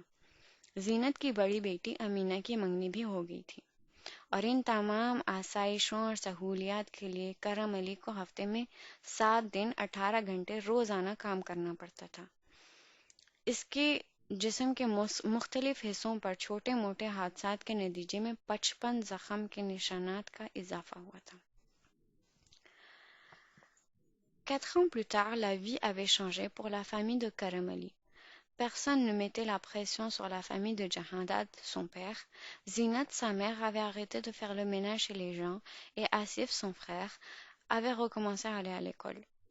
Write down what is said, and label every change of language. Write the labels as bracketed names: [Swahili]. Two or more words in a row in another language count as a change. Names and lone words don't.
[Urdu] زینت کی بڑی بیٹی امینہ کی منگنی بھی ہو گئی تھی اور ان تمام آسائشوں اور سہولیات کے لیے کرم علی کو ہفتے میں 7 دن 18 گھنٹے روزانہ کام کرنا پڑتا تھا. اس کے جسم کے مختلف حصوں پر چھوٹے موٹے حادثات کے نتیجے میں 55 زخم کے نشانات کا اضافہ ہوا تھا. [French] 4 ans plus tard, la vie avait changé pour la famille de Karam Ali. Personne ne mettait la pression sur la famille de Jahandad, son père. Zinat, sa mère, avait arrêté de faire le ménage chez les gens et Asif, son frère, avait recommencé à aller à l'école.